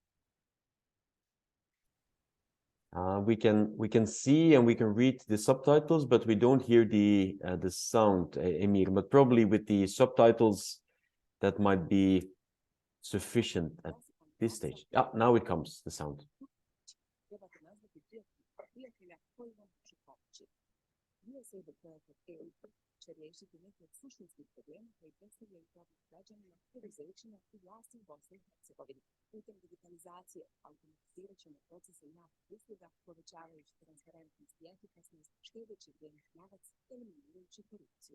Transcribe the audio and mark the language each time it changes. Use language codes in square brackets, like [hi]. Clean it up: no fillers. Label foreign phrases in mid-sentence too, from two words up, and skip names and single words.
[en] We can see and we can read the subtitles, but we don't hear the sound, Emir. But probably with the subtitles, that might be sufficient at this stage. Yeah, now it comes, the sound. [bs] OECD projekat EU će riješiti neke od suštinskih problema koji predstavljaju problem građanima, poduzećima i vlasti u Bosni i Hercegovini. Putem digitalizacije automatizirat ćemo procese javnih usluga, povećavajući transparentnost i efikasnost, štedeći vrijeme i novac, eliminirajući korupciju.